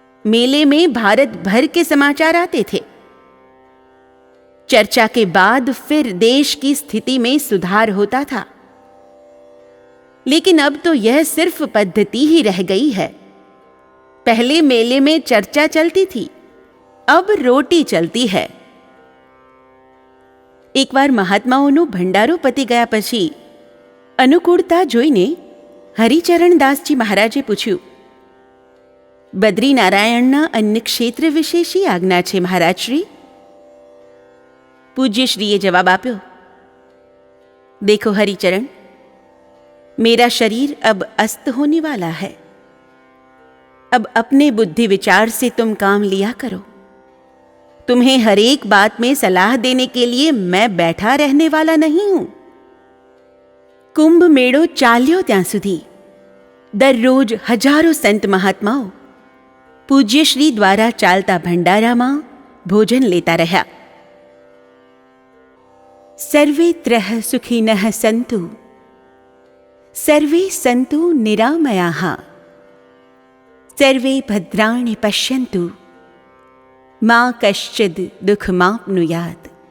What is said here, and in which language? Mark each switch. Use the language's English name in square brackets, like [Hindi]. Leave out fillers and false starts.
[Hindi] मेले में भारत भर के समाचार आते थे। चर्चा के बाद फिर देश की स्थिति में सुधार होता था। लेकिन अब तो यह सिर्फ पद्धति ही रह गई है। पहले मेले में चर्चा चलती थी, अब रोटी चलती है। [Gujarati] એકવાર મહાત્માઓનો ભંડારો પતી ગયા પછી અનુકૂળતા જોઈને હરિચરણદાસજી મહારાજે પૂછ્યું, બદ્રીનારાયણના અન્ય ક્ષેત્ર વિશે શી આજ્ઞા છે મહારાજશ્રી? પૂજ્યશ્રીએ જવાબ આપ્યો, [Hindi] देखो हरिचरण, मेरा शरीर अब अस्त होने वाला है। अब अपने बुद्धि विचार से तुम काम लिया करो। तुम्हें हर एक बात में सलाह देने के लिए मैं बैठा रहने वाला नहीं हूं। [Gujarati] कुंभ मेड़ो चाल्यो ત્યાં સુધી દરરોજ હજારો સંત મહાત્માઓ પૂજ્યશ્રી દ્વારા ચાલતા ભંડારામાં ભોજન લેતા રહ્યા। [Sanskrit] સર્વેત્રઃ સુખિનઃ સन्तु सर्वे सन्तु निरामयाः सर्वे भद्राणि पश्यन्तु मा कश्चिद् दुःखमाप्नुयात्।